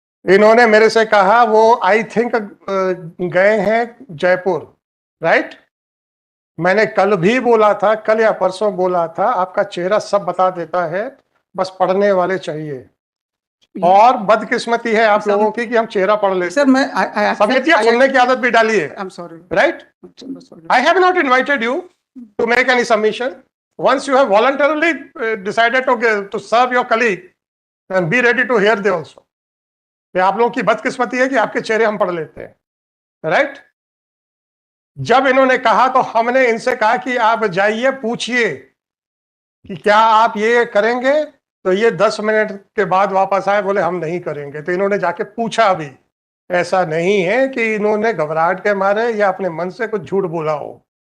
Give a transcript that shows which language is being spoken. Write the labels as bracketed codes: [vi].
[hi] इन्होंने मेरे से कहा वो [en] I think [hi] गए हैं जयपुर, राइट? मैंने कल भी बोला था, कल या परसों बोला था, आपका चेहरा सब बता देता है, बस पढ़ने वाले चाहिए. और बदकिस्मती है आप लोगों की कि हम चेहरा पढ़ लेते. सर मैं समितियां सुनने की आदत भी डाली है, [en] I'm sorry. Right? I have not invited you to make any submission. Once you have voluntarily decided to serve your colleague, then be ready to hear them also. [hi] ये आप लोगों की बदकिस्मती है कि आपके चेहरे हम पढ़ लेते हैं, राइट? जब इन्होंने कहा तो हमने इनसे कहा कि आप जाइए पूछिए कि क्या आप ये करेंगे, तो ये 10 मिनट के बाद वापस आए, बोले हम नहीं करेंगे. तो इन्होंने जाके पूछा भी. ऐसा नहीं है कि इन्होंने घबराहट के मारे या अपने मन से कुछ झूठ बोला हो.